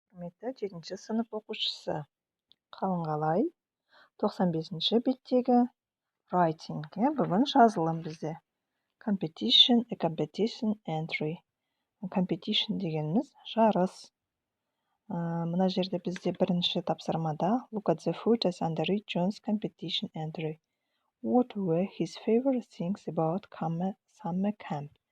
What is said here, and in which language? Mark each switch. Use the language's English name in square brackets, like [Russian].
[Kazakh] құрметті 7-ші сынып оқушысы. Қалың қалай? 95-ші беттегі writing-ге бүгін жазылым бізде. [English] Competition, a competition entry. [Kazakh] Competition дегеніміз жарыс. Мына жерде бізде бірінші тапсырмада [English] look at the photos under John's competition entry. What were his favorite things about summer camp?